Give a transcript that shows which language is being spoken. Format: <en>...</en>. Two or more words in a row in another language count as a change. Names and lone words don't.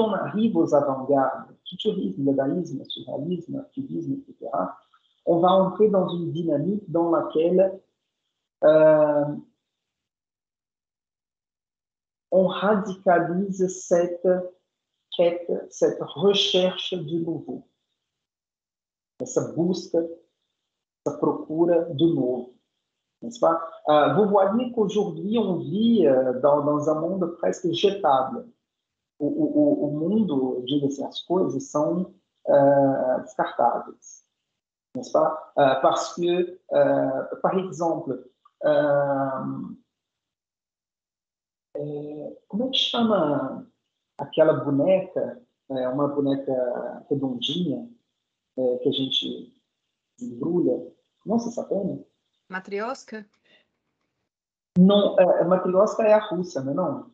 <fr>on arrive aux avant-gardes, futurisme, dadaïsme, surréalisme, cubisme, etc., on va entrer dans une dynamique dans laquelle on radicalise cette quête, cette recherche du nouveau,</fr> <pt>essa busca, essa procura do novo,</pt> <fr>n'est-ce pas? Vous voyez qu'aujourd'hui, on vit dans un monde presque jetable.</fr> <pt>O mundo, diga-se, as coisas são descartáveis,</pt> <fr>n'est-ce pas? Parce que, par exemple,</fr> <pt>como é que chama aquela boneca, uma boneca redondinha, que a gente embrulha? Nossa, sapena? Matrioska? Não, matrioska é a russa, não é não?</pt>